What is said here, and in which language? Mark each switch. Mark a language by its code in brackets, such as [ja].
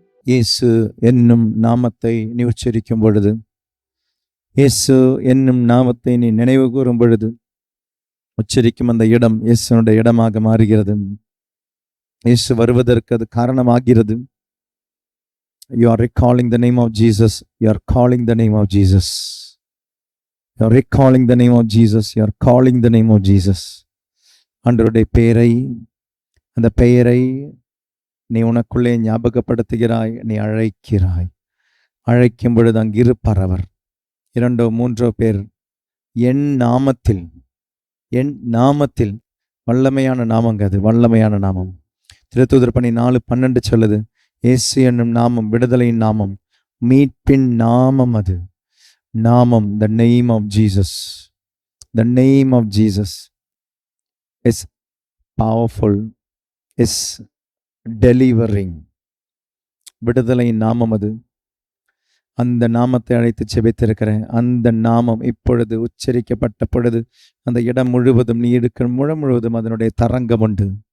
[ta] இயேசு என்னும் நாமத்தை நீ உச்சரிக்கும் பொழுது, இயேசு என்னும் நாமத்தை நீ நினைவு கூறும் பொழுது, உச்சரிக்கும் அந்த இடம் இயேசுனுடைய இடமாக மாறுகிறது. இயேசு வருவதற்கு அது காரணமாகிறது. [en] You are recalling the name of Jesus. You are calling the name of Jesus. You are recalling the name of Jesus. You are calling the name of Jesus. [ta] ஆண்டவருடைய பெயரை, அந்த பெயரை நீ உனக்குள்ளே ஞாபகப்படுத்துகிறாய், நீ அழைக்கிறாய். அழைக்கும் பொழுது அங்கிருப்பார் அவர். 2 3 பேர் என் நாமத்தில், என் நாமத்தில். வல்லமையான நாமங்க அது, வல்லமையான நாமம். திருத்தூதர் பணி 4:12 சொல்லுது, இயேசு என்னும் நாமம் விடுதலையின் நாமம், மீட்பின் நாமம். அது நாமம், [en] the name of Jesus. The name of Jesus is powerful, is delivering. [ta] விடுதலையின் நாமம் அது. அந்த நாமத்தை அழைத்து செபித்திருக்கிறேன். அந்த நாமம் இப்பொழுது உச்சரிக்கப்பட்ட பொழுது அந்த இடம் முழுவதும், நீ எடுக்கிற முழு முழுவதும் அதனுடைய தரங்கம் உண்டு.